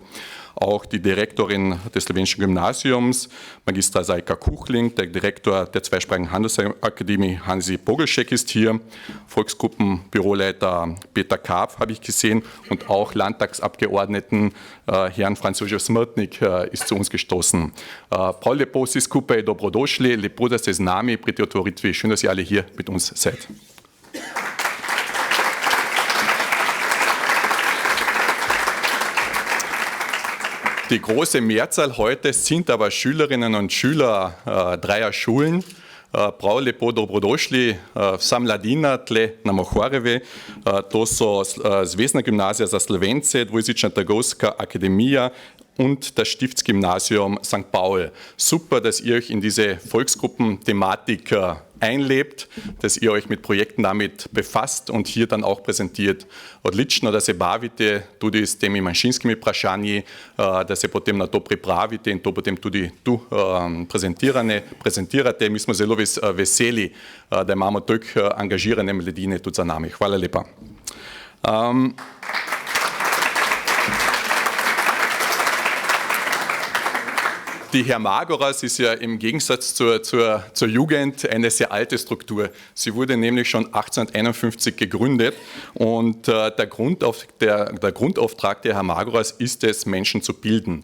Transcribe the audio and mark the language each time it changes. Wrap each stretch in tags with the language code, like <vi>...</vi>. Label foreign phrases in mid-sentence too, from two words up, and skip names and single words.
<de>Auch die Direktorin des Slowenischen Gymnasiums, Magister Sajka Kuchling, der Direktor der zweisprachigen Handelsakademie Hansi Bogelschek ist hier, Volksgruppenbüroleiter Peter Karpf habe ich gesehen, und auch Landtagsabgeordneten Herrn Franz Josef Smrtnik ist zu uns gestoßen.</de> <sl>Prav lepo si skupaj dobrodošli, lepo da ste z nami pri tej otvoritvi,</sl> <de>schön, dass ihr alle hier mit uns seid. Die große Mehrzahl heute sind aber Schülerinnen und Schüler 3 Schulen.</de> <sl>Prav lepo dobrodošli vsa mladina tle na Mohorjevi. To so Zvezna gimnazija za Slovence, dvojezična Trgovska akademija</sl> <de>und das</de> <sl>Stiftsgymnasium St. Paul.</sl> <de>Super, dass ihr euch in diese Volksgruppenthematik einlebt, dass ihr euch mit Projekten damit befasst und hier dann auch präsentiert.</de> <sl>Odlično, da se bavite tudi s temi manjšinskimi vprašanji, da se potem na to pripravite in to potem tudi tu prezentirate. Mi smo zelo veseli, da imamo toliko angažirane mladine tudi za nami. Hvala lepa.</sl> <de>Die Hermagoras ist ja im Gegensatz zur Jugend eine sehr alte Struktur. Sie wurde nämlich schon 1851 gegründet, und der Grundauftrag der Hermagoras ist es, Menschen zu bilden.</de>